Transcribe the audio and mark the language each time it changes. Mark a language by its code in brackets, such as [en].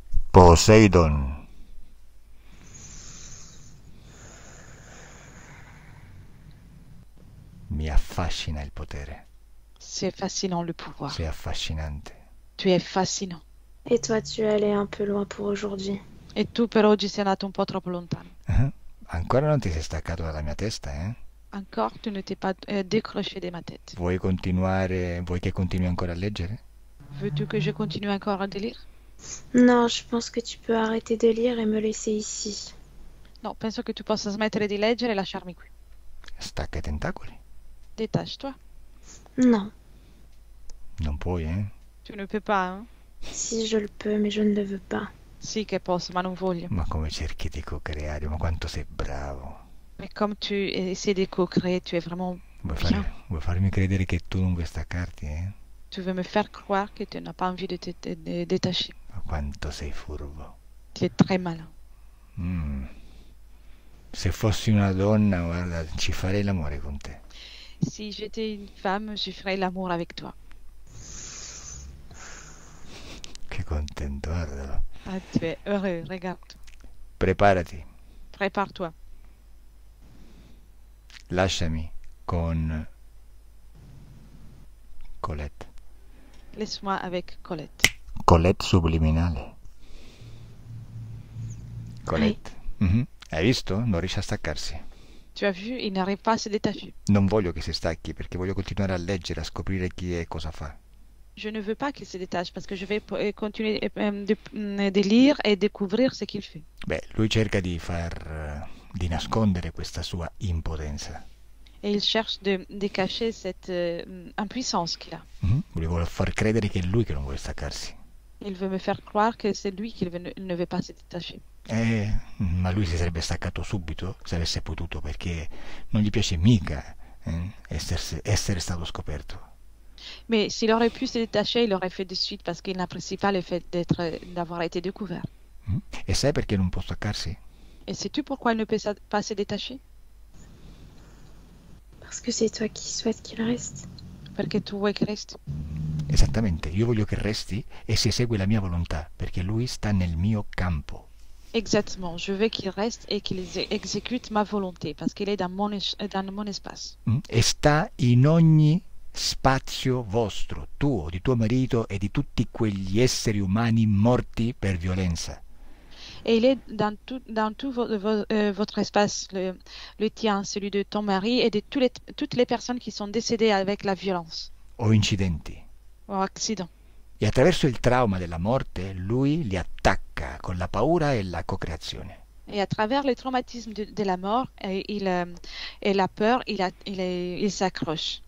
[it] Poseidon. Mi affascina il potere. [fr] C'est fascinant le pouvoir. [it] Sei affascinante. [fr] Tu es fascinant. Et toi, tu es allé un peu loin pour aujourd'hui. [it] E tu per oggi sei andato un po' troppo lontano. Ancora non ti sei staccato dalla mia testa, eh? [fr] Encore, tu ne t'es pas décroché de ma tête. [it] Vuoi che continui ancora a leggere? [fr] Veux-tu que je continue encore à lire? Non, je pense que tu peux arrêter de lire et me laisser ici. [it] No, penso che tu possa smettere di leggere e lasciarmi qui. Stacca i tentacoli. [fr] Détache-toi. Non. [it] Non puoi, eh? Tu ne peux pas, hein? [fr] Si, je le peux, mais je ne le veux pas. [it] Sì che posso, ma non voglio. Ma come cerchi di co-creare? Ma quanto sei bravo. [fr] Mais comme tu essaies de co-créer, tu es vraiment bien. [it] Vuoi farmi credere che tu non vuoi staccarti, eh? [fr] Tu veux me faire croire que tu n'as pas envie de te détacher. [it] Ma quanto sei furbo. [fr] Tu es très malin. [it] Se fossi una donna, guarda, ci farei l'amore con te. [fr] Si j'étais une femme, je ferais l'amour avec toi. [it] Che contento, guardalo. [fr] Ah, tu es heureux, regarde. [it] Preparati. [fr] Prépare-toi. [it] Lasciami con Colette. [fr] Laisse-moi avec Colette. [it] Colette subliminale. Colette. Hai visto? Non riesce a staccarsi. [fr] Tu as vu, il n'arrive pas à se détacher. [it] Non voglio che si stacchi perché voglio continuare a leggere, a scoprire chi è e cosa fa. [fr] Je ne veux pas qu'il se détache parce que je vais continuer de lire et découvrir ce qu'il fait. [it] Beh, lui cerca di nascondere questa sua impotenza. [fr] Et il cherche de cacher cette impuissance qu'il a. [it] Volevo far credere che è lui che non vuole staccarsi. [fr] Il veut me faire croire que c'est lui qui ne veut pas se détacher. [it] Ma lui si sarebbe staccato subito se avesse potuto, perché non gli piace mica essere stato scoperto. [fr] Mais s'il aurait pu se détacher, il l'aurait fait de suite parce qu'il n'apprécie pas le fait d'avoir été découvert. [it] E sai perché non può staccarsi? [fr] Et sais-tu pourquoi il ne peut pas se détacher? Parce que c'est toi qui souhaites qu'il reste. [it] Perché tu vuoi che resti. Esattamente, io voglio che resti e si esegue la mia volontà, perché lui sta nel mio campo. [fr] Exactement, je veux qu'il reste et qu'il exécute ma volonté parce qu'il est dans mon espace. [it] E sta in ogni spazio vostro, tuo, di tuo marito e di tutti quegli esseri umani morti per violenza. [fr] Et il est dans tout votre espace, le tien, celui de ton mari et de toutes les personnes qui sont décédées avec la violence [it] O incidenti. [fr] ou accident. [it] E attraverso il trauma della morte lui li attacca con la paura e la cocreazione. [fr] Et à travers le traumatisme de la mort et la peur, il s'accroche.